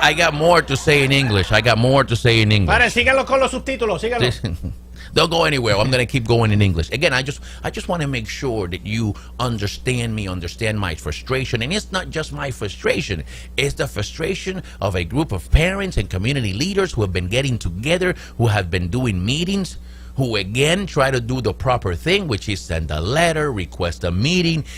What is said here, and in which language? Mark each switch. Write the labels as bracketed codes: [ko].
[en] I got more to say in English. I got more to say in English. [es] Paren, síganlo con los subtítulos, síganlo. [en] Don't go anywhere. I'm going to keep going in English. Again, I just want to make sure that you understand me, understand my frustration. And it's not just my frustration. It's the frustration of a group of parents and community leaders who have been getting together, who have been doing meetings, who again try to do the proper thing, which is send a letter, request a meeting.